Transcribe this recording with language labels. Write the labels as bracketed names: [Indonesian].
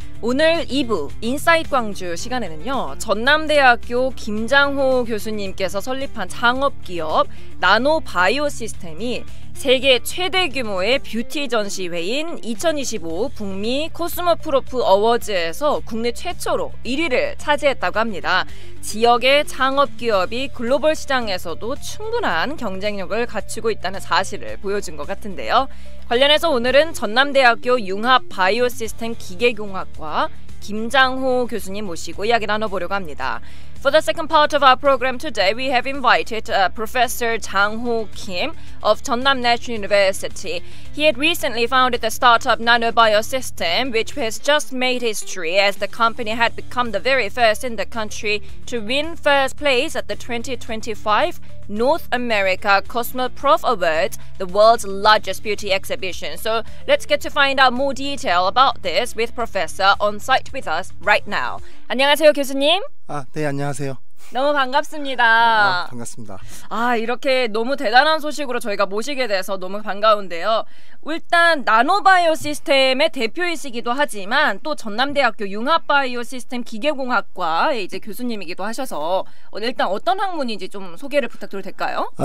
[Korean] 오늘 2부 인사이트 광주 시간에는요, 전남대학교 김장호 교수님께서 설립한 창업기업 나노바이오 시스템이 세계 최대 규모의 뷰티 전시회인 2025 북미 코스모프로프 어워즈에서 국내 최초로 1위를 차지했다고 합니다. 지역의 창업기업이 글로벌 시장에서도 충분한 경쟁력을 갖추고 있다는 사실을 보여준 것 같은데요. 관련해서 오늘은 전남대학교 융합바이오시스템 기계공학과 김장호 교수님 모시고 이야기 나눠보려고 합니다. [English] For the second part of our program today, we have invited Professor Jang Ho Kim of Jeonnam National University. He had recently founded the startup NanoBioSystem, which has just made history as the company had become the very first in the country to win first place at the 2025 North America Cosmoprof Awards, the world's largest beauty exhibition. So let's get to find out more detail about this with Professor on site with us right now. [Korean] 안녕하세요, 교수님. 네, 안녕하세요. 너무 반갑습니다. 반갑습니다. 이렇게 너무 대단한 소식으로 저희가 모시게 돼서 너무 반가운데요. 일단 나노바이오 시스템의 대표이시기도 하지만 또 전남대학교 융합바이오 시스템 기계공학과의 이제 교수님이기도 하셔서 일단 어떤 학문인지 좀 소개를 부탁드려도 될까요?